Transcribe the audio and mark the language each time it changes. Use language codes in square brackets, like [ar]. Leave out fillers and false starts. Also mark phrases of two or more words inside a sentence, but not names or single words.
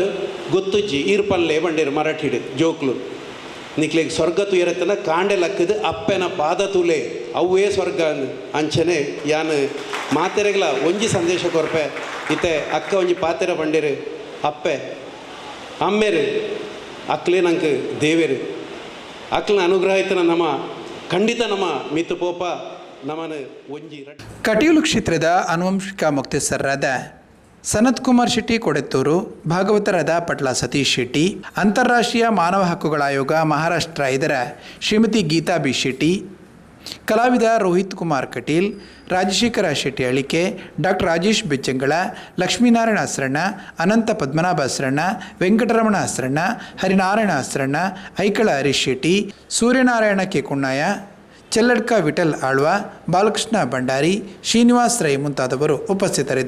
[tcy] ಗೊತ್ತುಜ್ಜಿ ಈರ್ಪಲ್ಲೆ ಬಂಡೇರು ಮರಾಠಿಡು ಜೋಕ್ಲು ನಿಕ್ಲೆಗ್ ಸ್ವರ್ಗ ತುಯರತ್ತನ ಕಾಂಡೆ ಲಕ್ಕದು ಅಪ್ಪೆನ ಪಾದ ತೂಲೆ ಅವೇ ಸ್ವರ್ಗ ಅಂಚನೆ ಯಾನು ಮಾತೆರೆಗ್ಲ ಒಂಜಿ ಸಂದೇಶ ಕೊರ್ಪೆ ಇತ್ತೆ ಅಕ್ಕ ಒಂಜಿ ಪಾತೆರ ಬಂಡೇರು ಅಪ್ಪೆ ಅಮ್ಮೇರು ಅಕ್ಲೇ ನಂಗೆ ದೇವೇರು ಅಕ್ಲನ ಅನುಗ್ರಹ ಇತ್ತನ ನಮ್ಮ ಖಂಡಿತ ನಮ್ಮ ಮಿತ್ತು ಪೋಪ ನಮ್ಮನ ಒಂಜಿ [kn] ಕಟೀಲು ಕ್ಷೇತ್ರದ ಆನುವಂಶಿಕ ಮುಕ್ತೇಸರರಾದ ಸನತ್ ಕುಮಾರ್ ಶೆಟ್ಟಿ ಕೊಡೆತ್ತೂರು, ಭಾಗವತರಾದ ಪಟ್ಲ ಸತೀಶ್ ಶೆಟ್ಟಿ, ಅಂತಾರಾಷ್ಟ್ರೀಯ ಮಾನವ ಹಕ್ಕುಗಳ ಆಯೋಗ ಮಹಾರಾಷ್ಟ್ರ ಇದರ ಶ್ರೀಮತಿ ಗೀತಾ ಬಿ ಶೆಟ್ಟಿ, ಕಲಾವಿದ ರೋಹಿತ್ ಕುಮಾರ್ ಕಟೀಲ್, ರಾಜಶೇಖರ ಶೆಟ್ಟಿ ಅಳಿಕೆ, ಡಾಕ್ಟರ್ ರಾಜೇಶ್ ಬೆಚ್ಚಂಗಳ, ಲಕ್ಷ್ಮೀನಾರಾಯಣ ಅಸ್ರಣ್ಣ, ಅನಂತ ಪದ್ಮನಾಭ ಅಸ್ರಣ್ಣ, ವೆಂಕಟರಮಣ ಅಸ್ರಣ್ಣ, ಹರಿನಾರಾಯಣ ಅಸ್ರಣ್ಣ, ಐಕಳ ಹರೀಶ್ ಶೆಟ್ಟಿ, ಸೂರ್ಯನಾರಾಯಣ ಕೆ ಕುಣ್ಣಾಯ, ಚೆಲ್ಲಡ್ಕ ವಿಠಲ್ ಆಳ್ವ, ಬಾಲಕೃಷ್ಣ ಭಂಡಾರಿ, ಶ್ರೀನಿವಾಸ್ ರೈ ಮುಂತಾದವರು ಉಪಸ್ಥಿತರಿದ್ದರು.